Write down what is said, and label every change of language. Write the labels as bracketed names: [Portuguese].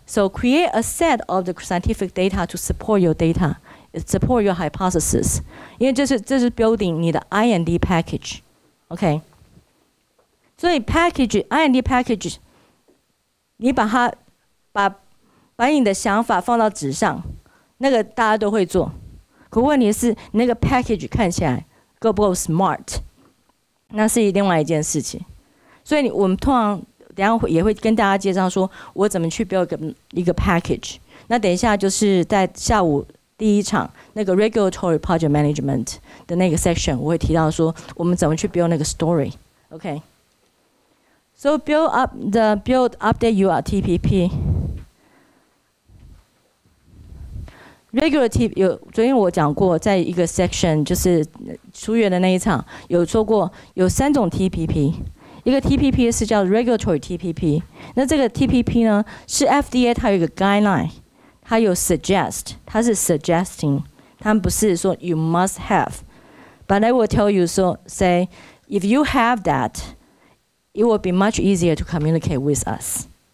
[English] So create a set of the scientific data to support your support your hypothesis. [Chinese] 因为这是 building 你的 IND package，OK。所以 IND package， 你把你的想法放到纸上，那个大家都会做。可问题是，你那个 package 看起来够不够 smart， 那是另外一件事情。所以我们通常等一下也会跟大家介绍说，我怎么去 build 一个 package。那等一下就是在下午第一场那个 regulatory project management 的那个 section， 我会提到说我们怎么去 build 那个 story。OK。 So update your TPP。 Regular 昨天我讲过，在一个 section 就是出院的那一场有说过有3种 TPP， 一个 TPP 是叫 regulatory TPP， 那这个 TPP 呢是 FDA 它有一个 guideline， 它有 suggest， 它是 suggesting， 它不是说 you must have， but I will tell you say if you have that。It will be much easier to communicate with us.